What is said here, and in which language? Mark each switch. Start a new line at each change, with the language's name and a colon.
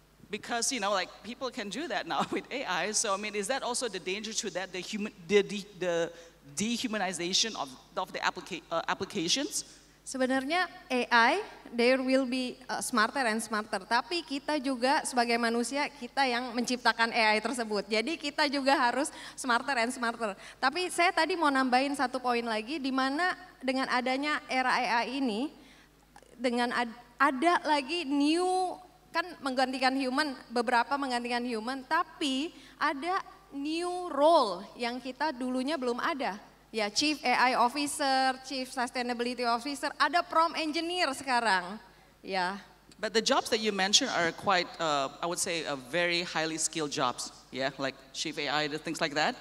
English: Because like people can do that now with AI. So I mean, is that also the danger to that, the dehumanization of the applications?
Indonesian: Sebenarnya
English: AI, there will be smarter and smarter.
Indonesian: Tapi kita juga sebagai manusia, kita yang menciptakan AI tersebut. Jadi kita juga harus
English: smarter and smarter.
Indonesian: Tapi saya tadi mau nambahin satu poin lagi, di mana dengan adanya era AI ini, dengan ada lagi new, kan menggantikan human, beberapa menggantikan human, tapi ada new role yang kita dulunya belum ada. Ya, Chief AI Officer, Chief Sustainability Officer, ada prompt engineer sekarang. Ya.
English: But the jobs that you mentioned are quite, I would say, very highly skilled jobs. Yeah, like Chief AI, things like that.